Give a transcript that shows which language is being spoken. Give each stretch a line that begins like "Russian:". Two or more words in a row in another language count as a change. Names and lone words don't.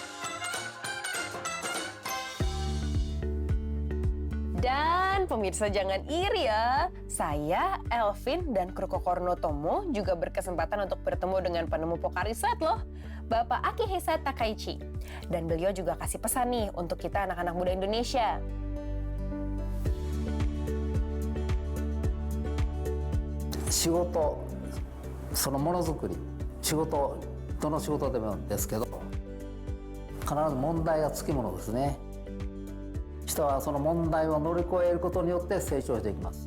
Indonesian: Dan pemirsa jangan iri ya, saya, Elvin, dan kru Kokorno Tomo juga berkesempatan untuk bertemu dengan penemu Pocari Sweat loh, Bapak Akihisa Takaichi. Dan beliau juga kasih pesan nih untuk kita anak-anak muda Indonesia.
Japanese: 仕事そのものづくり仕事どの仕事でもですけど必ず問題がつきものですね。人はその問題を乗り越えることによって成長していきます。